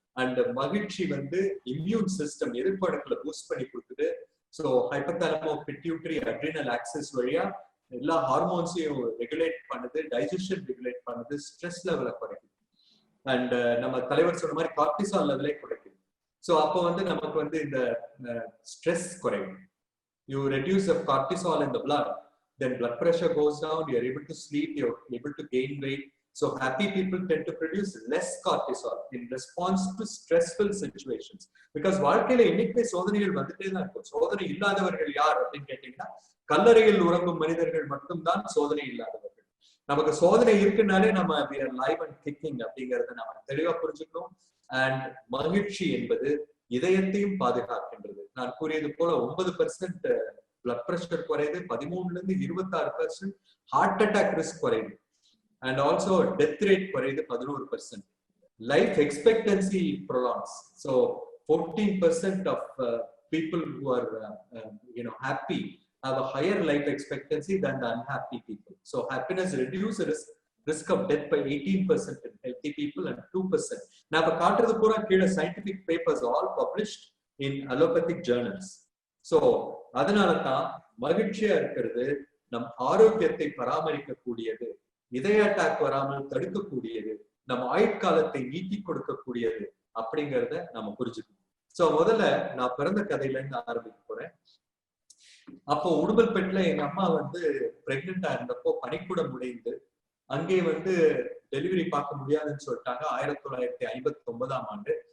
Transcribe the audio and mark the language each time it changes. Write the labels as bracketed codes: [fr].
[ta] And மகிழ்ச்சி immune system எதிர்ப்பணுக்களை boost பண்ணி கொடுக்குது. ஸோ ஹைப்போதாலமோ பிட்யூட்டரி அட்ரினல் ஆக்சிஸ் வழியா எல்லா ஹார்மோன்ஸையும் ரெகுலேட் பண்ணுது, டைஜஷன் ரெகுலேட் பண்ணுது, ஸ்ட்ரெஸ் லெவலை குறைக்குது. அண்ட் நம்ம தலைவர் சொன்ன மாதிரி கார்டிசால் லெவலே குறைக்குது. ஸோ அப்போ நமக்கு இந்த ஸ்ட்ரெஸ் குறையும். [en] You reduce the cortisol in the blood, then blood pressure goes down, you're able to sleep, you're able to gain weight. So happy people tend to produce less cortisol in response to stressful situations. [ta] Because வாழ்க்கையில இன்னைக்கு சோதனைகள் வந்துட்டே தான் இருக்கும். சோதனை இல்லாதவர்கள் யார் அப்படின்னு கேட்டீங்கன்னா, கல்லறையில் உறங்கும் மனிதர்கள் மட்டும்தான் சோதனை இல்லாதவர்கள். நமக்கு சோதனை இருக்குனாலே நம்ம [en] live and kicking [ta] அப்படிங்கறத நம்ம தெளிவா புரிஞ்சுக்கணும். அண்ட் மகிழ்ச்சி என்பது இதயத்தையும் பாதுகாக்கின்றது. நான் கூறியது போல 9% பிளட் பிரஷர் குறையுது, 13 to 26% ஹார்ட் அட்டாக் ரிஸ்க் குறையுது, அண்ட் ஆல்சோ டெத் ரேட் குறையுது 11%. [en] Life expectancy prolongs. So 14% of people who are happy have a higher life expectancy than the unhappy people. So happiness reduces risk of death by 18% in healthy people and 2%. Now, the [ta] காட்டுறது பூரா கீழ [en] scientific papers all published in allopathic journals. [ta] So, அதனால தான் மகிழ்ச்சியா இருக்கிறது நம் ஆரோக்கியத்தை பராமரிக்க கூடியது, இதய அட்டாக் வராமல் தடுக்கக்கூடியது, நம் ஆயுட்காலத்தை நீட்டி கொடுக்கக்கூடியது அப்படிங்கிறத நம்ம புரிஞ்சுக்கணும். சோ முதல்ல நான் பிறந்த கதையில இருந்து ஆரம்பிக்க போறேன். அப்போ உடுமல்பேட்டில் எங்க அம்மா பிரெக்னெண்டா இருந்தப்போ பனிக்கூடம் உடைந்து அங்கே டெலிவரி பார்க்க முடியாதுன்னு சொல்லிட்டாங்க 1959ஆம் ஆண்டு.